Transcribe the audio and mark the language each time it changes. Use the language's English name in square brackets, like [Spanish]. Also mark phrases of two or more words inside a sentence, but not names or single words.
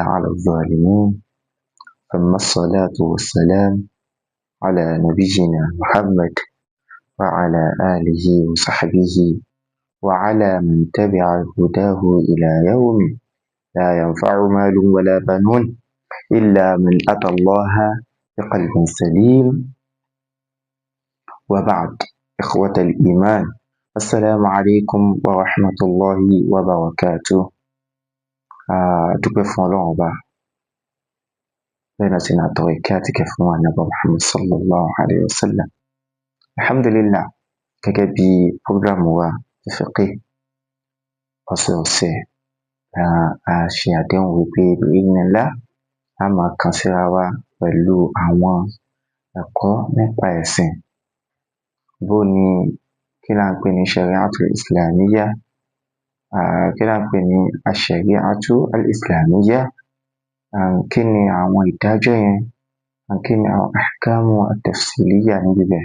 [Arabic] على الظالمين ثم الصلاة والسلام على نبينا محمد وعلى آله وصحبه وعلى من تبع هداه إلى يوم لا ينفع مال ولا بنون إلا من أتى الله بقلب سليم. وبعد، إخوة الإيمان، السلام عليكم ورحمة الله وبركاته. [Yoruba] dúpẹ́ fún Ọlọ́run Ọba, bẹ́ẹ̀ náà sì ni àtọrọ ìkẹ́ àti ìgẹ̀ fún Ànábì Muhammad [Arabic] صلى الله عليه وسلم. [Yoruba] Alhamdulillah, gẹ́gẹ́ bí prógrámù wa ti fiqh ọ̀sẹ̀ọ̀sẹ̀, a ṣe àdéhùn wípé bi'idhnillah a máa kàn síra wa pẹ̀lú àwọn ẹ̀kọ́ nípa ẹ̀sìn. Bó ni kí là ń pè ní [Arabic] الشريعة الإسلامية, [Yoruba] kí là ń pè ní [Arabic] الشريعة الإسلامية, [Yoruba] kí ni àwọn ìdájọ́ yẹn, kí ni àwọn [Arabic] أحكام التفصيلية [Yoruba] níbi bẹ̀.